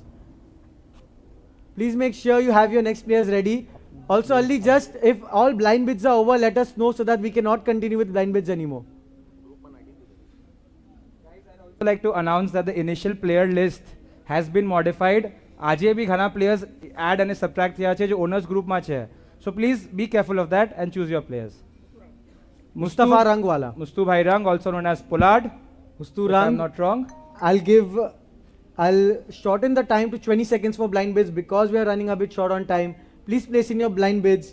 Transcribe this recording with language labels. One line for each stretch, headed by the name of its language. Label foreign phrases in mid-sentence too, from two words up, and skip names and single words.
English: Please make sure you have your next players ready. Also, Ali, just if all blind bids are over, let us know so that we cannot continue with blind bids anymore. I would like to announce that the initial player list has been modified.
Gujarati: આજે બી ઘણા players add અને subtract થયા છે જે
English: owners group
Gujarati: માં છે.
English: So please be careful of that and choose your players. Mustafa Rangwala. Mustu Bhai Rang, also known as Pollard. Mustu If Rang. I'm not wrong. I'll shorten the time to 20 seconds for blind bids because we are running a bit short on time. Please place in your blind bids.